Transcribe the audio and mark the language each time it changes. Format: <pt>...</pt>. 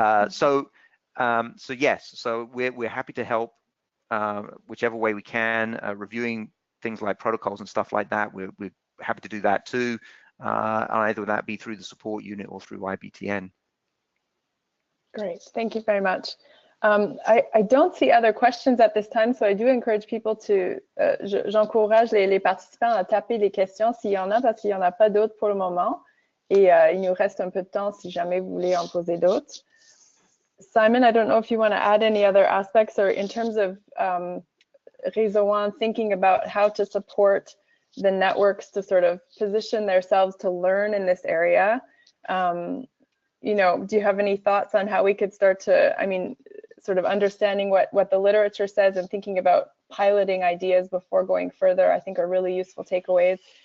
<en>So yes, so we're happy to help whichever way we can, reviewing things like protocols and stuff like that. We're happy to do that too, either that be through the support unit or through IBTN. Great, thank you very much. I don't see other questions at this time, so I do encourage people to,</en> <fr>j'encourage les participants à taper les questions s'il y en a, parce qu'il n'y en a pas d'autres pour le moment. Et il nous reste un peu de temps si jamais vous voulez en poser d'autres.</fr> <en>Simon, I don't know if you want to add any other aspects, or in terms of Réseau-1, thinking about how to support the networks to sort of position themselves to learn in this area. You know, do you have any thoughts on how we could start to, I mean, sort of understanding what the literature says and thinking about piloting ideas before going further, I think are really useful takeaways.</en>